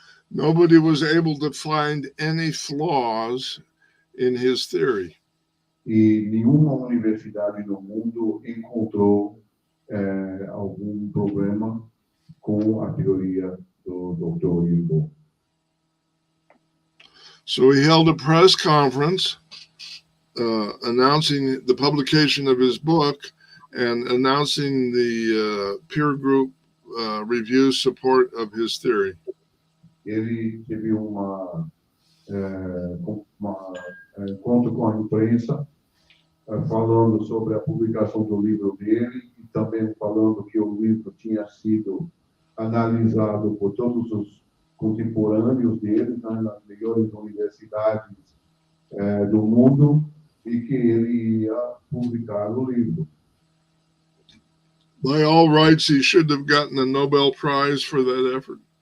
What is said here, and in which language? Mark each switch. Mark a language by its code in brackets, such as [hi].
[en] Nobody was able to find any flaws in his theory. [pt] E nenhuma universidade no mundo encontrou algum problema com a teoria do Dr. Ivo. [en] So he held a press conference announcing the publication of his book and announcing the peer group review support of his theory. [pt] Ele teve encontro com a imprensa falando sobre a publicação do livro dele e também falando que o livro tinha sido analisado por todos os contemporâneos dele, nas melhores universidades do mundo, e que ele ia publicar o livro. [en] By all rights, he should have gotten a Nobel Prize for that effort.